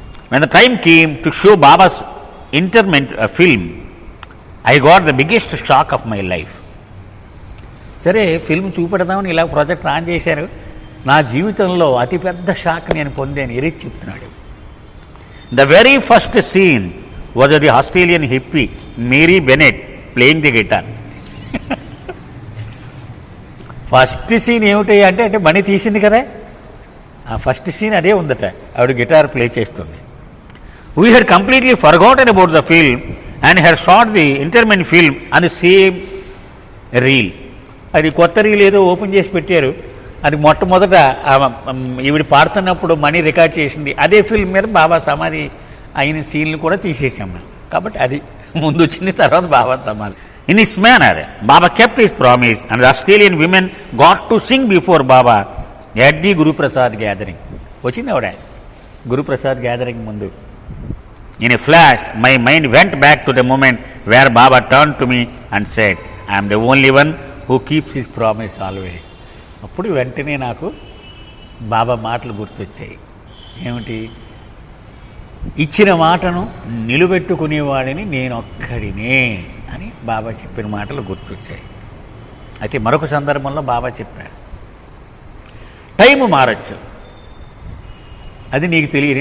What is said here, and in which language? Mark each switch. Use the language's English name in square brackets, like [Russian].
[English] When the time came to show Baba's interment film, I got the biggest shock of my life. [Telugu] సరే film చూపెడదామని ఇలా project on చేశారు, నా జీవితంలో అతిపెద్ద shock నేను పొందాను, ఎరిచి చెప్తున్నాడు. [English] The very first scene was of the Australian hippie Mary Bennett playing the guitar. [Telugu] First scene ఏమిటి అంటే మణి తీసింది కదా, ఆ ఫస్ట్ సీన్ అదే ఉందట, ఆవిడ గిటార్ ప్లే చేస్తుంది. [English] We had completely forgotten about the film and had shot the interment film on the same reel. [Telugu] అది కొత్త రీల్ ఏదో ఓపెన్ చేసి పెట్టారు, అది మొట్టమొదట ఈవిడ పాడుతున్నప్పుడు మణి రికార్డ్ చేసింది అదే ఫిల్మ్ మీద బాబా సమాధి అయిన సీన్లు కూడా తీసేసాం మేము. కాబట్టి అది ముందు వచ్చింది, తర్వాత బాబా సమాధి. [English] In this manner Baba kept his promise and the Australian women got to sing before Baba at the Guruprasad gathering. [Telugu] వచ్చింది ఆవిడ గురుప్రసాద్ గ్యాదరింగ్ ముందు. [English] In a flash, my mind went back to the moment where Baba turned to me and said, I am the only one who keeps his promise always. [Telugu] అప్పుడు వెంటనే నాకు బాబా మాటలు గుర్తొచ్చాయి. ఏమిటి? ఇచ్చిన మాటను నిలబెట్టుకునేవాడిని నేనొక్కడినే అని బాబా చెప్పిన మాటలు గుర్తొచ్చాయి. అయితే మరొక సందర్భంలో బాబా చెప్పాడు, టైం మారచ్చు, అది నీకు తెలియదు.